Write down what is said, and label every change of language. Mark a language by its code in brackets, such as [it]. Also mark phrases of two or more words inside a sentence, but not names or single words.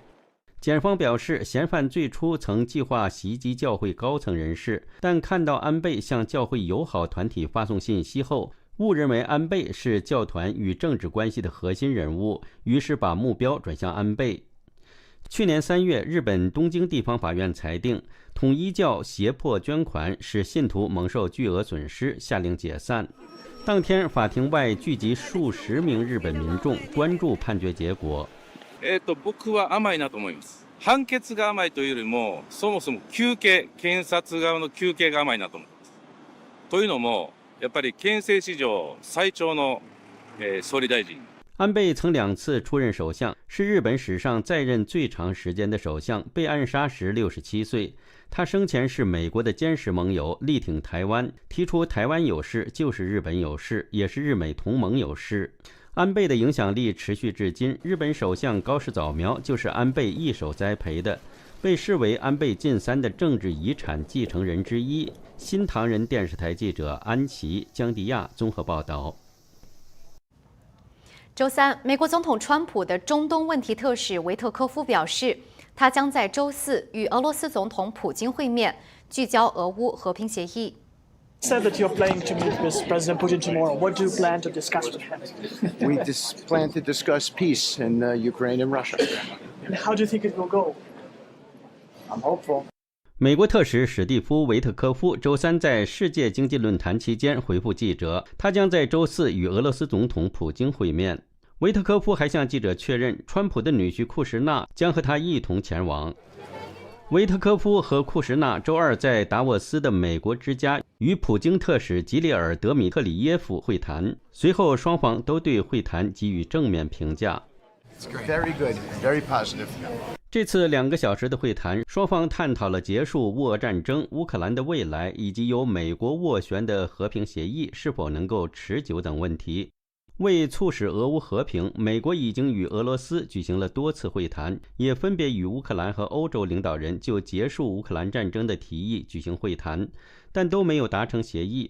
[zh] 检方表示，嫌犯最初曾计划袭击教会高层人士，但看到安倍向教会友好团体发送信息后，误认为安倍是教团与政治关系的核心人物，于是把目标转向安倍。去年3月，日本东京地方法院裁定，统一教胁迫捐款使信徒蒙受巨额损失，下令解散。当天，法庭外聚集数十名日本民众关注判决结果。 [ja] 僕は甘いなと思います。判決が甘いというよりも、そもそも検察側の求刑が甘いなと思います。というのも、やっぱり憲政史上最長の総理大臣。 [zh] 安倍曾2次出任首相，是日本史上在任最长时间的首相，被暗杀时67岁。他生前是美国的坚实盟友，力挺台湾，提出台湾有事就是日本有事，也是日美同盟有事。安倍的影响力持续至今，日本首相高市早苗就是安倍一手栽培的，被视为安倍晋三的政治遗产继承人之一。新唐人电视台记者安琪、江迪亚综合报道。周三，美国总统川普的中东问题特使维特科夫表示，他将在周4与俄罗斯总统普京会面，聚焦俄乌和平协议。 [en] Said that you're planning to meet with President Putin tomorrow. What do you plan to discuss with him? We plan to discuss peace in Ukraine and Russia. And how do you think it will go? I'm hopeful. [zh] 美国特使史蒂夫·维特科夫周三在世界经济论坛期间回复记者，他将在周4与俄罗斯总统普京会面。维特科夫还向记者确认，川普的女婿库什纳将和他一同前往。维特科夫和库什纳周2在达沃斯的美国之家与普京特使吉列尔德米特里耶夫会谈，随后双方都对会谈给予正面评价。 [en] Very good, very positive. [zh] 这次2个小时的会谈，双方探讨了结束乌俄战争、乌克兰的未来以及由美国斡旋的和平协议是否能够持久等问题。为促使俄乌和平，美国已经与俄罗斯举行了多次会谈，也分别与乌克兰和欧洲领导人就结束乌克兰战争的提议举行会谈，但都没有达成协议。